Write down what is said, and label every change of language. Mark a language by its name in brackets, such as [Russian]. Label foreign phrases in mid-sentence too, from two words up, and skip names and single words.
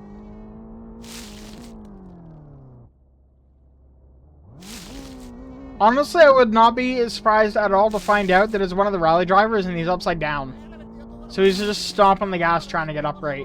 [English] Honestly, I would not be surprised at all to find out that it's one of the rally drivers and he's upside down. [Finnish] Helvetti jo tuolla [English] So he's just stomping the gas trying to get upright.